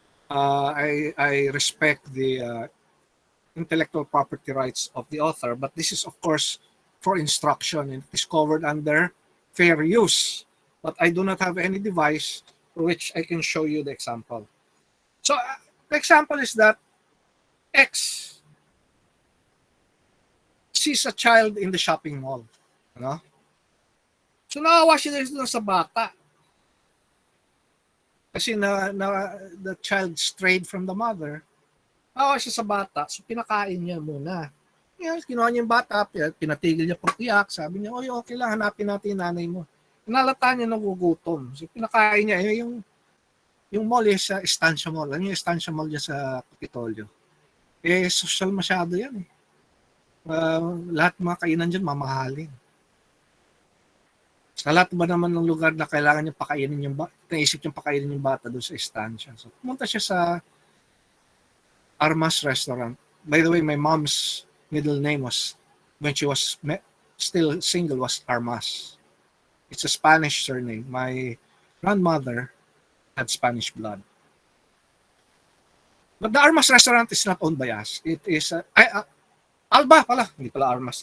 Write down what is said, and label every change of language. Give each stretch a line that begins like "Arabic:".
English: I respect the intellectual property rights of the author, but this is of course for instruction and it is covered under fair use. But I do not have any device for which I can show you the example. So the example is that X sees a child in the shopping mall.
Filipino: Ano? So naawa siya doon sa bata.
English: Kasi the child strayed from the mother.
Filipino: Naawa siya sa bata, so pinakain niya muna. Yes, kinuha niya yung bata, pinatigil niya pang iyak. Sabi niya, okay lang, hanapin natin yung nanay mo. Nalata niya nagugutom. So pinakain niya, yung mall sa Estancia Mall. Ano yung Estancia Mall niya sa Kapitolyo? Social masyado yan. Lahat mga kainan dyan, mamahalin. Sa lahat ba naman ng lugar na kailangan niya pakainin yung bata, naisip niya pakainin yung bata doon sa Estancia. So pumunta siya sa Armas Restaurant.
English: By the way, my mom's middle name was, when she was still single, was Armas. It's a Spanish surname. My grandmother had Spanish blood. But the Armas restaurant is not owned by us. It is Alba pala.
Filipino: Hindi pala Armas.